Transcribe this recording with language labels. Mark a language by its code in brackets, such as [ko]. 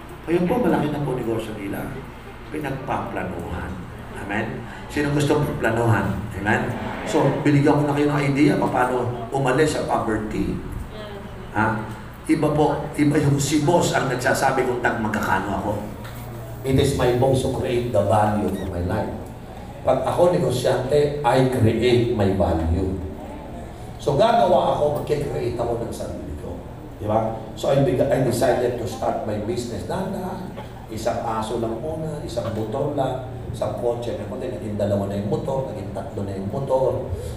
[tl] Ayun po, malaki na po negosyo nila. Pinagpaplanuhan. Amen? Sino gusto planuhan? Amen? So, binigyan ko na kayo ng idea paano umalis sa poverty. Iba po, iba yung si boss ang nagsasabi kung magkakano ako. [en] It is my boss to create the value for my life. [tl] Pag ako negosyante, [en] I create my value. [tl] So gagawa ako, mag-create ako ng sarili ko. Di ba? [en] So I decided to start my business. [tl] Dahan-dahan. Isang aso lang muna, isang motor lang. sa kotse, may konti, naging 2 na yung motor, naging 3 na yung motor.